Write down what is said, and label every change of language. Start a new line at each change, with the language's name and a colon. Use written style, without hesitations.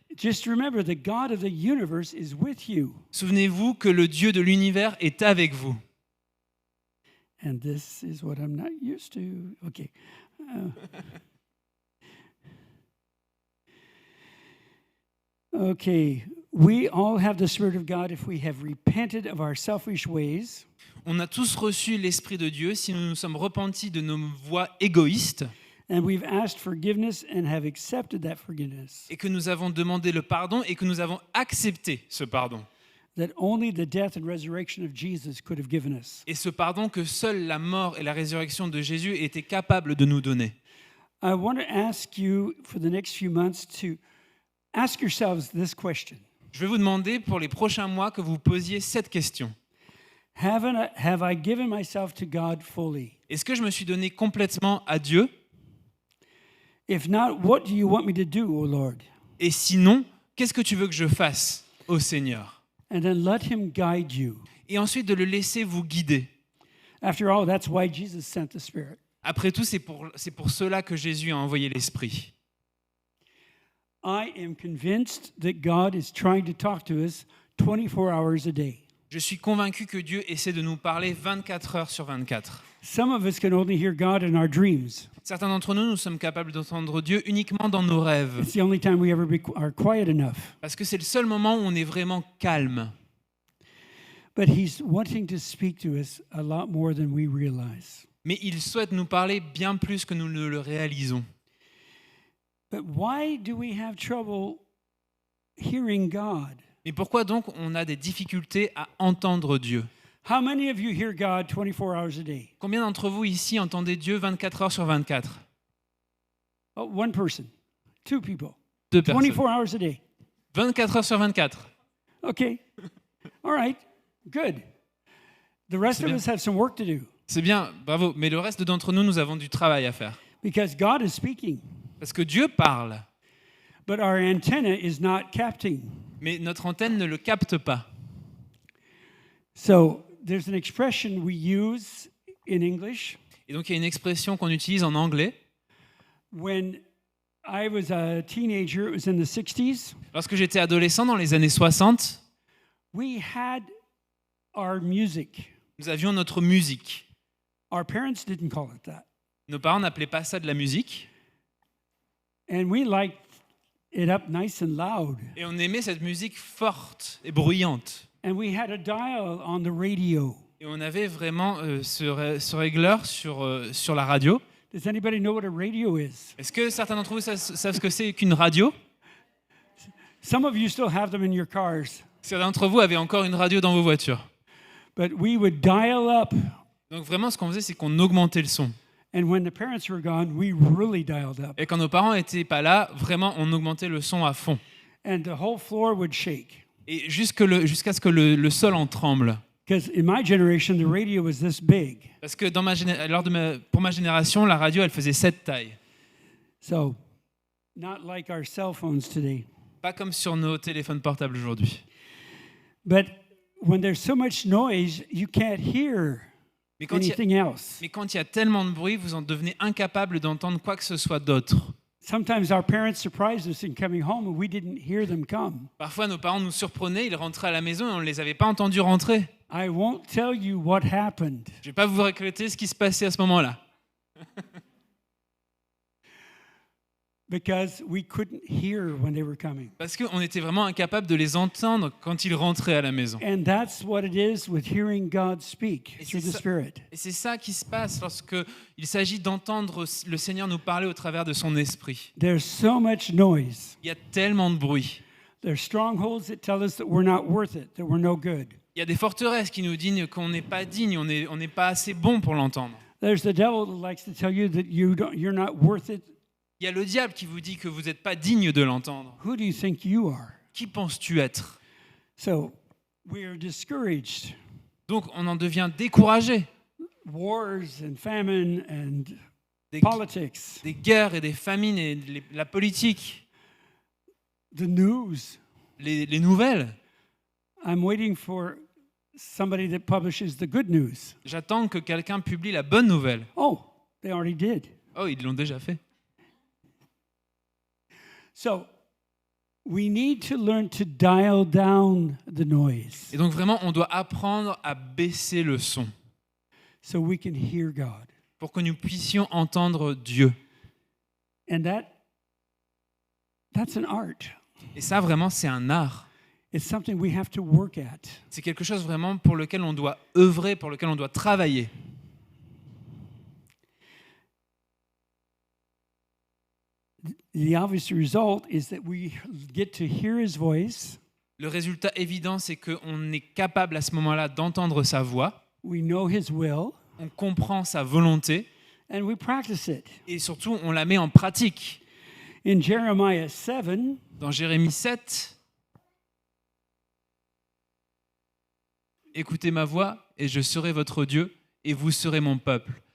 English: Just remember the God of the universe is with you.
French: Souvenez-vous que le Dieu de l'univers est avec vous.
English: And this is what I'm not used to. Okay. Okay. We all have the Spirit of God if we have repented of our selfish ways.
French: On a tous reçu l'Esprit de Dieu si nous nous sommes repentis de nos voies égoïstes
English: And we've asked forgiveness and have accepted that forgiveness.
French: et que nous avons demandé le pardon et que nous avons accepté ce pardon.
English: That only the death and resurrection of Jesus could have given us.
French: Et ce pardon que seule la mort et la résurrection de Jésus étaient capables de nous donner.
English: I want to ask you for the next few months to ask yourselves this question.
French: Je vais vous demander pour les prochains mois que vous posiez cette question.
English: Have I given myself to God fully?
French: Est-ce que je me suis donné complètement à Dieu?
English: If not, what do you want me to do, O Lord?
French: Et sinon, qu'est-ce que tu veux que je fasse, ô Seigneur?
English: And then let him guide you.
French: Et ensuite de le laisser vous guider.
English: After all, that's why Jesus sent the Spirit.
French: Après tout, c'est pour cela que Jésus a envoyé l'Esprit.
English: I am convinced that God is trying to talk to us 24 hours a day.
French: Je suis convaincu que Dieu essaie de nous parler 24 heures sur 24.
English: Some of us can only hear God in our dreams.
French: Certains d'entre nous, nous sommes capables d'entendre Dieu uniquement dans nos rêves.
English: It's the only time we ever are quiet enough.
French: Parce que c'est le seul moment où on est vraiment calme.
English: But he's wanting to speak to us a lot more than we realize.
French: Mais il souhaite nous parler bien plus que nous ne le réalisons.
English: But why do we have trouble hearing God?
French: Mais pourquoi donc on a des difficultés à entendre Dieu?
English: How many of you hear God 24 hours a day?
French: Combien d'entre vous ici entendez Dieu 24 heures sur 24?
English: Oh, one person, two people,
French: Deux personnes.
English: 24 hours a day.
French: 24 heures sur 24.
English: Okay. All right. Good. The rest
French: C'est
English: of
French: bien.
English: us have some work to do
French: C'est bien, bravo. Mais le reste d'entre nous, nous avons du travail à faire.
English: because God is speaking,
French: Parce que Dieu parle,
English: but our antenna is not capting.
French: mais notre antenne ne le capte pas.
English: So there's an expression we use in English
French: Et donc il y a une expression qu'on utilise en anglais.
English: when I was a teenager, it was in the 60s.
French: Lorsque j'étais adolescent dans les années 60,
English: We had our music.
French: nous avions notre musique.
English: Our parents didn't call it that.
French: Nos parents n'appelaient pas ça de la musique.
English: And we liked it up nice and loud.
French: Et on aimait cette musique forte et bruyante.
English: And we had a dial on the radio.
French: Et on avait vraiment ce régleur sur la radio.
English: Does anybody know what a radio is?
French: Est-ce que certains d'entre vous savent ce que c'est qu'une radio?
English: Some of you still have them in your cars.
French: Certains d'entre vous avaient encore une radio dans vos voitures.
English: But we would dial up.
French: Donc vraiment, ce qu'on faisait, c'est qu'on augmentait le son.
English: And when the parents were gone, we really dialed up.
French: Et quand nos parents n'étaient pas là, vraiment, on augmentait le son à fond.
English: And the whole floor would shake.
French: Et jusqu'à ce que le sol en tremble.
English: Because in my generation, the radio was this big.
French: Parce que pour ma génération, la radio, elle faisait cette taille.
English: So, not like our cell phones today.
French: Pas comme sur nos téléphones portables aujourd'hui.
English: But when there's so much noise, you can't hear
French: Mais quand il y a tellement de bruit, vous en devenez incapable d'entendre quoi que ce soit d'autre.
English: Sometimes our parents surprised us in coming home and we didn't hear them come.
French: Parfois, nos parents nous surprenaient, ils rentraient à la maison et on ne les avait pas entendus rentrer.
English: I won't tell you what happened.
French: Je ne vais pas vous raconter ce qui se passait à ce moment-là.
English: Because we couldn't hear when they were coming.
French: Parce qu'on était vraiment incapable de les entendre quand ils rentraient à la maison.
English: And that's what it is with hearing God speak through the Spirit.
French: Et c'est ça qui se passe lorsqu'il s'agit d'entendre le Seigneur nous parler au travers de son esprit.
English: There's so much noise.
French: Il y a tellement de bruit.
English: There's strongholds that tell us that we're not worth it, that we're no good.
French: Il y a des forteresses qui nous disent qu'on n'est pas digne, on n'est pas assez bon pour l'entendre.
English: There's the devil that likes to tell you that you're not worth it.
French: Il y a le diable qui vous dit que vous n'êtes pas digne de l'entendre.
English: Who do you think you are?
French: Qui penses-tu être?
English: So we are discouraged.
French: Donc on en devient découragé.
English: Wars and famine and
French: Des,
English: politics,
French: des guerres et des famines et la politique,
English: the news.
French: les nouvelles.
English: I'm waiting for somebody that publishes the good news.
French: J'attends que quelqu'un publie la bonne nouvelle.
English: Oh, they already did.
French: Oh, ils l'ont déjà fait.
English: So we need to learn to dial down the noise
French: Et donc vraiment, on doit apprendre à baisser le son
English: so we can hear God.
French: pour que nous puissions entendre Dieu.
English: And that's an art.
French: Et ça, vraiment, c'est un art.
English: It's something we have to work at.
French: C'est quelque chose vraiment pour lequel on doit œuvrer, pour lequel on doit travailler.
English: The obvious result is that we get to hear his voice.
French: Le résultat évident, c'est qu'on est capable à ce moment-là d'entendre sa voix,
English: We know his will,
French: on comprend sa volonté
English: and we practice it.
French: et surtout, on la met en pratique.
English: In Jeremiah 7,
French: Dans Jérémie 7, « Écoutez ma voix, et je serai votre Dieu, et vous serez mon peuple.